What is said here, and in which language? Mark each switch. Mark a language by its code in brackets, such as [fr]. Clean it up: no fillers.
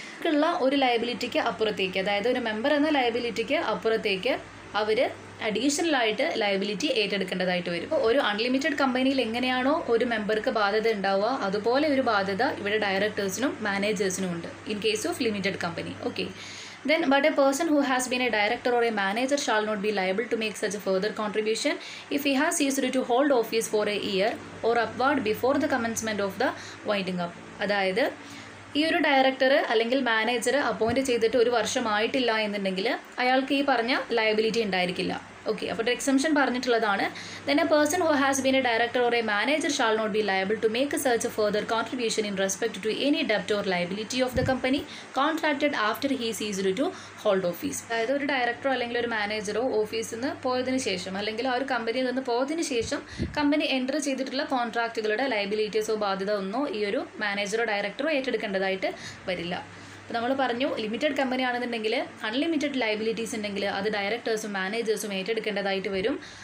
[ml] ഉള്ള ഒരു ലയബിലിറ്റിക്ക് അപ്പുറത്തേക്ക്, അതായത് ഒരു മെമ്പർ എന്ന ലയബിലിറ്റിക്ക് അപ്പുറത്തേക്ക് അവർ അഡീഷണലായിട്ട് ലയബിലിറ്റി ഏറ്റെടുക്കേണ്ടതായിട്ട് വരും. ഒരു അൺലിമിറ്റഡ് കമ്പനിയിൽ എങ്ങനെയാണോ ഒരു മെമ്പർക്ക് ബാധ്യത ഉണ്ടാവുക, അതുപോലെ ഒരു ബാധ്യത ഇവിടെ ഡയറക്ടേഴ്സിനും മാനേജേഴ്സിനും ഉണ്ട് [en] In case of limited company. Okay, then but a person who has been a director or a manager shall not be liable to make such a further contribution if he has ceased to hold office for a year or upward before the commencement of the winding up. [ml] അതായത് ഈ ഒരു director അല്ലെങ്കിൽ manager appoint ചെയ്തിട്ട് ഒരു വർഷമായിട്ടില്ല എന്നുണ്ടെങ്കിൽ അയാൾക്ക് ഈ പറഞ്ഞ ലയബിലിറ്റി ഉണ്ടായിരിക്കില്ല. ഓക്കെ, അപ്പോൾ ഒരു എക്സംഷൻ പറഞ്ഞിട്ടുള്ളതാണ്. [en] then a person who has been a director or a manager shall not be liable to make such a further contribution in respect to any debt or liability of the company contracted after he ceased to hold office. [ml] അതായത് ഒരു ഡയറക്ടറോ അല്ലെങ്കിൽ ഒരു മാനേജറോ ഓഫീസിൽ നിന്ന് പോയതിന് ശേഷം അല്ലെങ്കിൽ ആ ഒരു കമ്പനിയിൽ നിന്ന് പോയതിന് ശേഷം കമ്പനി എൻ്റർ ചെയ്തിട്ടുള്ള കോൺട്രാക്റ്റുകളുടെ ലയബിലിറ്റീസോ ബാധ്യത ഒന്നോ ഈ ഒരു മാനേജറോ ഡയറക്ടറോ ഏറ്റെടുക്കേണ്ടതായിട്ട് വരില്ല. അപ്പോൾ നമ്മൾ പറഞ്ഞു ലിമിറ്റഡ് കമ്പനി ആണെന്നുണ്ടെങ്കിൽ അൺലിമിറ്റഡ് ലയബിലിറ്റീസ് ഉണ്ടെങ്കിൽ അത് ഡയറക്ടേഴ്സും മാനേജേഴ്സും ഏറ്റെടുക്കേണ്ടതായിട്ട് വരും.